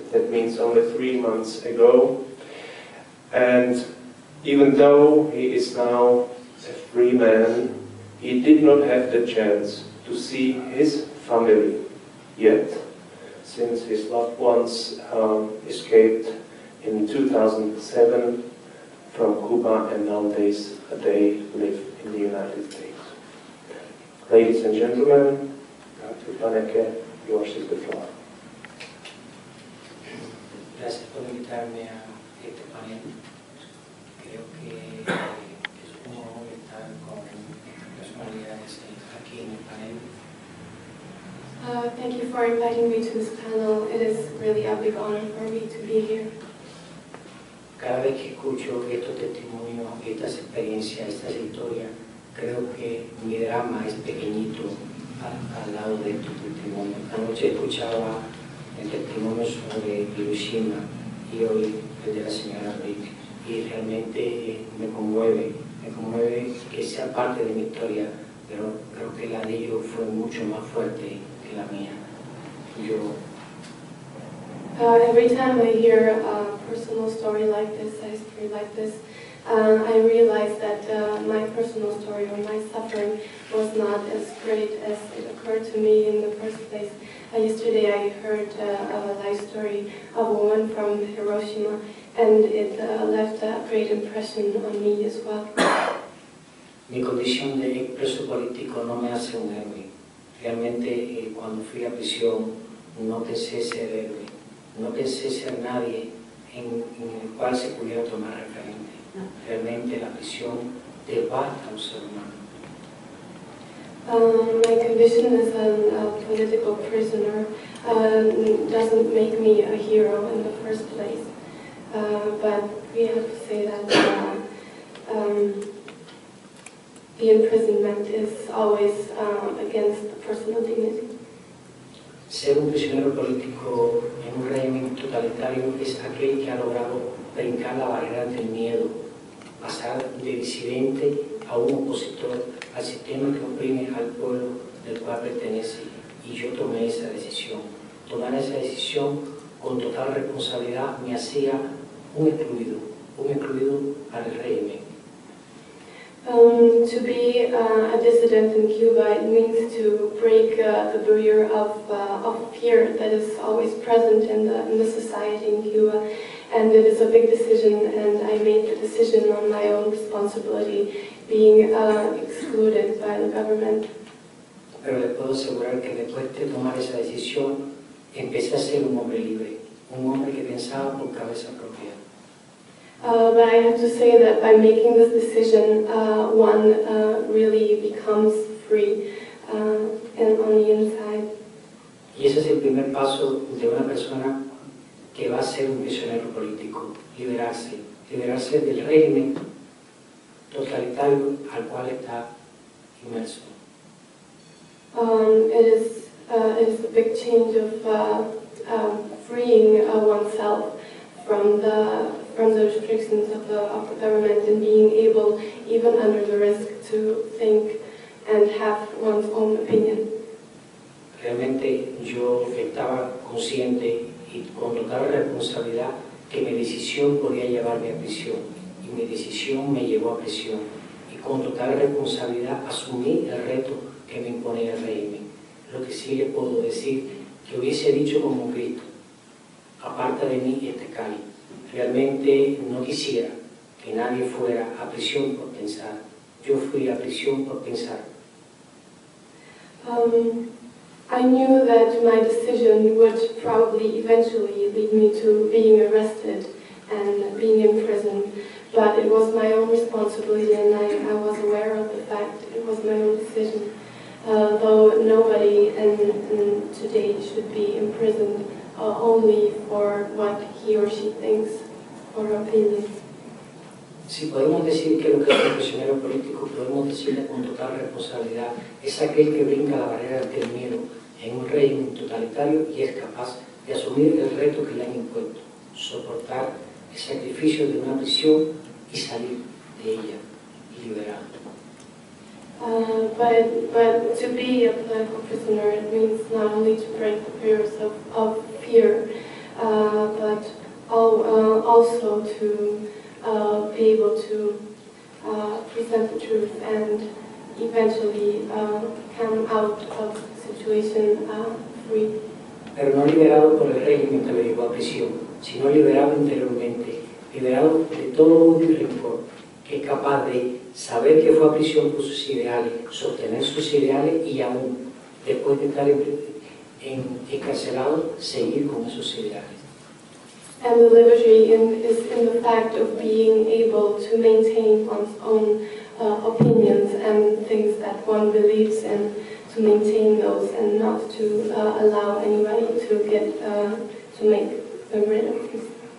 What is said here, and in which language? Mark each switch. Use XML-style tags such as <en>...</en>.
<en>That means only 3 months ago. And even though he is now a free man, he did not have the chance to see his family yet, since his loved ones escaped in 2007 from Cuba, and nowadays they live in the United States. Ladies and gentlemen, Dr. Paneque, yours is the floor.</en> <es>Gracias por invitarme a este panel. Creo que es un honor estar con personalidades aquí en el panel.</es> <en>Thank you for inviting me to this panel. It is really a big honor for me to be here.</en> <es>Cada vez que escucho estos testimonios, estas experiencias, estas historias, creo que mi drama es pequeñito al lado de estos testimonios. Anoche escuchaba el testimonio sobre Hiroshima y hoy el de la señora Rick, y realmente me conmueve que sea parte de mi historia, pero creo que la de ellos fue mucho más fuerte que la mía.</es> <en>Every time I hear a personal story like this, a history like this, I realize that my personal story or my suffering was not as great as it occurred to me in the first place. Yesterday I heard a life story of a woman from Hiroshima, and it left a great impression on me as well.</en> <es>Mi condición de preso político no me hace un héroe. Realmente cuando fui a prisión no pensé ser héroe, no pensé ser nadie en el cual se pudiera tomar referente. Realmente la prisión devasta a un ser humano.</es> <en>My condition as a political prisoner doesn't make me a hero in the first place, but we have to say that the imprisonment is always against the personal dignity.</en> <es>Ser un prisionero político en un régimen totalitario es aquel que ha logrado brincar la barrera del miedo, pasar de disidente a un opositor al sistema que oprime al pueblo del cual pertenece. Y yo tomé esa decisión. Tomar esa decisión con total responsabilidad me hacía un excluido al régimen.</es> <en>To be a dissident in Cuba, it means to break the barrier of fear that is always present in the society in Cuba, and it is a big decision, and I made the decision on my own responsibility, being excluded by the government.</en> <es>Pero les puedo asegurar que después de tomar esa decisión, empecé a ser un hombre libre, un hombre que pensaba por cabeza propia.</es> <en>But I have to say that by making this decision, one really becomes free and on the inside.</en> <es>Y ese es el primer paso de una persona que va a ser un prisionero político, liberarse del régimen totalitario al cual está inmerso.</es> <en>It is a big change of freeing oneself from the restrictions of the government and being able, even under the risk, to think and have one's own opinion.</en> <es>Realmente yo estaba consciente y con total responsabilidad que mi decisión podía llevarme a prisión, y mi decisión me llevó a prisión, y con total responsabilidad asumí el reto que me imponía el régimen. Lo que sí le puedo decir, que hubiese dicho como Cristo: aparta de mí este cáliz. Realmente no quisiera que nadie fuera a prisión por pensar. Yo fui a prisión por pensar.</es> <en>I knew that my decision would probably eventually lead me to being arrested and being imprisoned, but it was my own responsibility, and I was aware of the fact it was my own decision. Though nobody today should be imprisoned only for what he or she thinks or opinions.</en> <es>Si podemos decir que lo que es un prisionero político, podemos decirle con total responsabilidad, es aquel que brinca la barrera del miedo en un régimen totalitario y es capaz de asumir el reto que le han impuesto, soportar el sacrificio de una prisión y salir de ella liberado.</es> <en>But to be a political prisoner, it means not only to break the barriers of fear, but also to be able to present the truth and eventually come out of the situation free.</en> <es>Pero no liberado por el régimen que lo llevó a prisión, sino liberado interiormente, liberado de todo odio y rencor, que es capaz de saber que fue a prisión por sus ideales, sostener sus ideales y aún, después de estar encarcelado, seguir con esos ideales.</es> <en>And the liberty is in the fact of being able to maintain one's own opinions and things that one believes in, to maintain those and not to allow anybody to make them rid of these.</en>